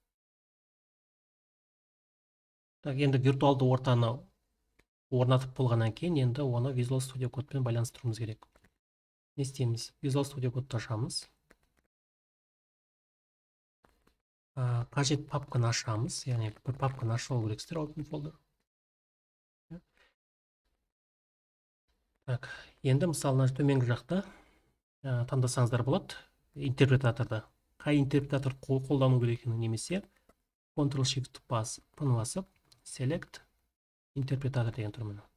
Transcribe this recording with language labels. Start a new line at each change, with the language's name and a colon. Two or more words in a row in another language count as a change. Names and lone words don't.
Kazakh: Так, енді виртуалды ортаны орнатып болғаннан кейін енді оны Visual Studio Code'пен байланыстыруымыз керек. Не істейміз? Visual Studio Code'ты ашамыз. Қажет папканы ашамыз, яғни бір папканы ашып алу керексіздер,
English: open folder.
Kazakh: Так, енді мысалы төменгі жақта таңдасаңыздар болады интерпретаторда. Қай интерпретатор қолдану керек екенін немесе Ctrl-Shift басып Select интерпретатор деген тұр міне.